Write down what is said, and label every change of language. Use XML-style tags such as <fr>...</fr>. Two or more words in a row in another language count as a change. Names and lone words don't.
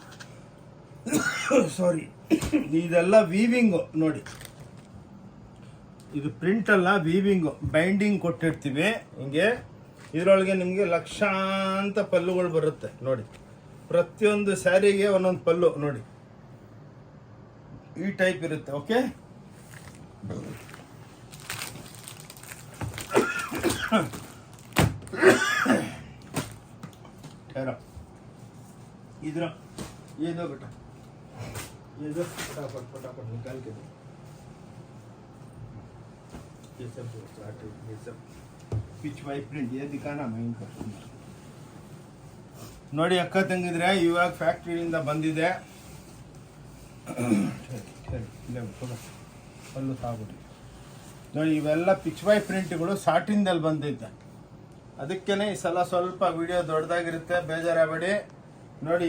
<kn>ಸಾರಿ, ಇದೆಲ್ಲ ವೀವಿಂಗು ನೋಡಿ. ಇದು ಪ್ರಿಂಟ್ ಅಲ್ಲ, ವೀವಿಂಗು. ಬೈಂಡಿಂಗ್ ಕೊಟ್ಟಿರ್ತೀವಿ ಹಿಂಗೆ. ಇದರೊಳಗೆ ನಿಮಗೆ ಲಕ್ಷಾಂತ ಪಲ್ಲುಗಳು ಬರುತ್ತೆ ನೋಡಿ. ಪ್ರತಿಯೊಂದು ಸ್ಯಾರಿಗೆ ಒಂದೊಂದು ಪಲ್ಲು ನೋಡಿ, ಈ ಟೈಪ್ ಇರುತ್ತೆ. ಓಕೆ.</kn> <hi>इधर ये दो बेटा, ये दो फटाफट फटाफट निकाल के दो. ये सब स्टार्ट, ये सब पिच वाई प्रिंट ये दिखाना मैं इनको.</hi> <kn>ನೋಡಿ ಅಕ್ಕ ತಂಗಿದ್ರೆ, ಇವಾಗ ಫ್ಯಾಕ್ಟ್ರಿಯಿಂದ ಬಂದಿದೆ. ಪಲ್ಲು ಸಾಗ್ಬಿಟ್ಟು ನೋಡಿ. ಇವೆಲ್ಲ ಪಿಚ್ ವೈ ಪ್ರಿಂಟ್ಗಳು ಸಾಟಿನ್ದಲ್ಲಿ ಬಂದೈತೆ. ಅದಕ್ಕೇನೆ ಈ ಸಲ ಸ್ವಲ್ಪ ವಿಡಿಯೋ ದೊಡ್ಡದಾಗಿರುತ್ತೆ, ಬೇಜಾರಾಗಬೇಡಿ ನೋಡಿ.</kn>